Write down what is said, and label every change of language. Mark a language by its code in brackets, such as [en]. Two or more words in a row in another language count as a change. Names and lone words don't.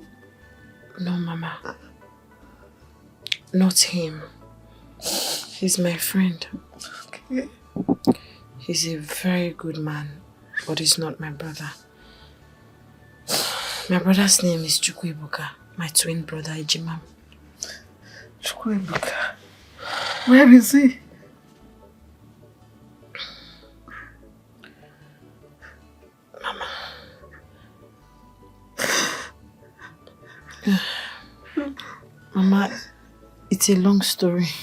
[en] No, Mama. Not him. He's my friend. Okay. He's a very good man, but he's not my brother. My brother's name is Chukwu Ebuka, my twin brother Ejimam. Chukwu Ebuka. Where is he? Mama, it's a long story.